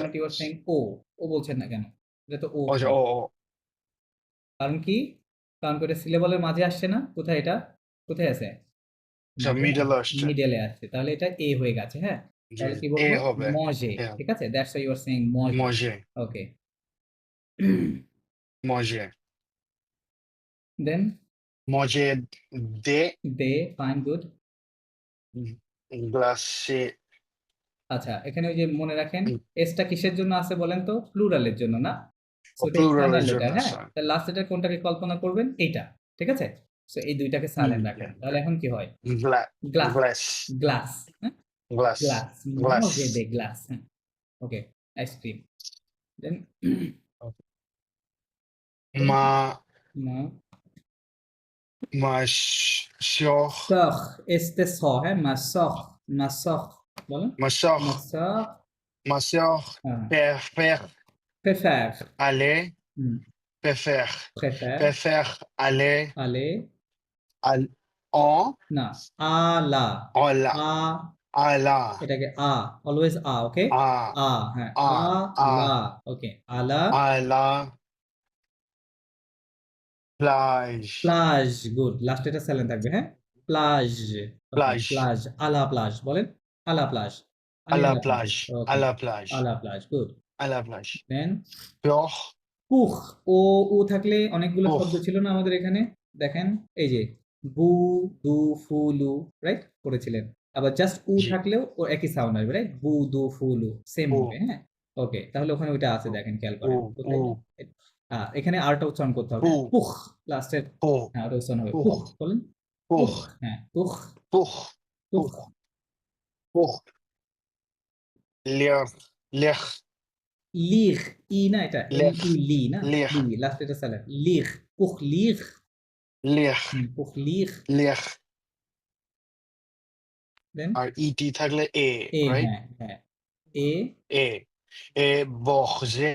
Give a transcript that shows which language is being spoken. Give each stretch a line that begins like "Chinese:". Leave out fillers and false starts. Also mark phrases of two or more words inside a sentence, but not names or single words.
English: not you are saying
Bangla: ও, ও বলছেন না কেন? এটা তো ও আচ্ছা হয়। ও ও কারণ কি? কারণ কি, এটা সিলেবলের মাঝে আসছে না? কোথায় এটা? কোথায় আছে? আচ্ছা মাঝে না, মিডল আসছে মিডলে আসছে, তাহলে এটা এ হয়ে গেছে। হ্যাঁ, যে তাহলে কি এ বলবো? হবে মজে, এ ঠিক আছে,
English: that's why you are saying
Bangla: মজে।
French: manger
Bangla: ওকে,
French: manger
Bangla: দেন
French: manger de
Bangla: দে,
English: fine, good.
French: glacé
Bangla: আচ্ছা, এখানে ওই যে মনে রাখেন, এসটা কিসের জন্য আছে বলেন তো? প্লুরালের জন্য না? সো ও এটা প্লুরালের ফাইনাল জন্য লেটার। হ্যাঁ, স্যার তাহলে
English: last letter
Bangla: কোনটাকে কল্পনা করবেন? এইটা, ঠিক আছে। সো এই দুইটাকে সাইলেন্ট রাখেন, তাহলে এখন কি হয়? গ্লাস,
French: glass
Bangla: গ্লাস, হ্যাঁ,
French: glass
Bangla: গ্লাস,
French: glass manger de glace.
Bangla: হ্যাঁ,
English: okay, ice cream.
Bangla: দেন
French: ma
Bangla: না,
French: ma sœur
Bangla: সখ, এসতে স, হ্যাঁ, মাসখ, মাসখ বলেন।
French: ma sœur
Bangla: মাসখ,
French: ma sœur
Bangla: হ্যাঁ,
French: préfère
Bangla: প্রেফার,
French: aller préfère
Bangla: প্রেফার,
French: préfère aller
Bangla: আলে,
French: en
Bangla: না, আলা,
French: en la
Bangla: আ,
French: ala,
Bangla: এটাকে
English: always okay
French: a,
Bangla: হ্যাঁ
French: a, a,
Bangla: লা ওকে আলা
French: ala, plage,
Bangla: প্লাজ
English: good last
Bangla: এটা সাইলেন্ট থাকবে হ্যাঁ প্লাজ ওকে
French: plage, plage à la plage বলেন à la plage à la à la plage plage, à
Bangla: ওকে
French: la plage, à la plage গুড à la plage.
Bangla: দেন
French: Pour,
Bangla: পুখ ও থাকলে অনেকগুলো
French: pour,
Bangla: শব্দ ছিল না আমাদের এখানে দেখেন এই যে বু দু ফু লু রাইট পড়েছিলেন আবার জাস্ট জি, থাকলেও ও একই সাউন্ড আসবে রাইট বু দু ফু লু সেম হবে
French: pour,
Bangla: হ্যাঁ ওকে তাহলে ওখানে ওইটা আছে দেখেন খেয়াল করেন
French: pour,
Bangla: কোথায়
French: pour,
Bangla: এখানে আরটা উচ্চারণ করতে হবে
French: pour,
Bangla: পুখ লাস্টের
French: pour,
Bangla: হ্যাঁ ওটা উচ্চারণ হবে পুখ
French: pour,
Bangla: বলেন পুখ
French: pour,
Bangla: হ্যাঁ পুখ
French: pour, পুখ pour, pour, lire, lire,
Bangla: লিখ ই না এটা এল
French: lire,
Bangla: ই লি না
French: lire,
Bangla: লি লাস্ট এটা সাইলেন্ট
French: lire pour lire lire, pour lire lire.
Bangla: দেন আর ইটি থাকলে এ, এ
English: right?
Bangla: হ্যাঁ হ্যাঁ এ এ, এ, borger,